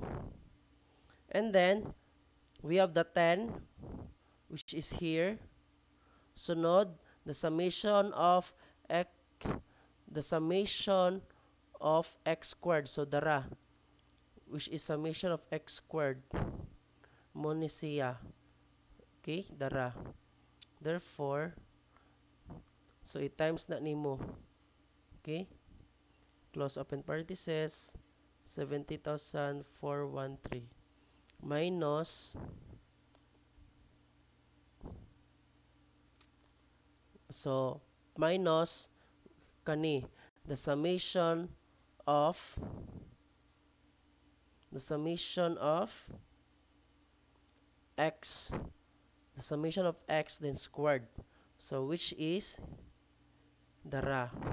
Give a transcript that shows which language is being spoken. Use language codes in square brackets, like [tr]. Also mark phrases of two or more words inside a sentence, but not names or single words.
[en] And then we have the 10 which is here. Sunod, the summation of x squared. So dara, which is summation of x squared. [ceb] Mo ni siya. Okay, dara. [en] Therefore, so [ceb] i-times na nimo. Okay? [en] Close open parenthesis, 70,413 minus kani the summation of x, the summation of x then squared, so which is dara.